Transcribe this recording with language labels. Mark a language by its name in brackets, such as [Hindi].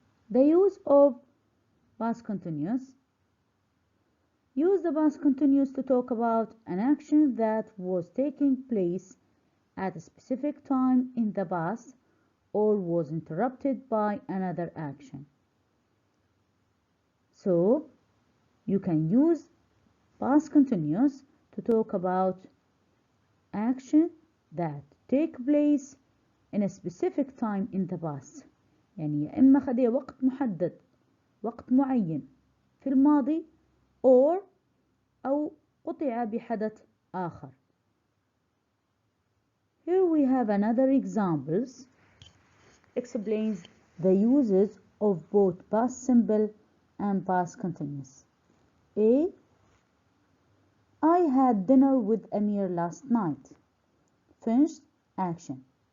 [English] The use of past continuous. Use the past continuous to talk about an action that was taking place at a specific time in the past or was interrupted by another action. So, you can use past continuous to talk about action that take place in a specific time in the past. [Arabic] يعني يا إما خديه وقت محدد وقت معين في الماضي أو قطع بحدث آخر. [English] Here we have another examples explains the uses of both past simple and past continuous. A. I had dinner with Amir last night. Finished action.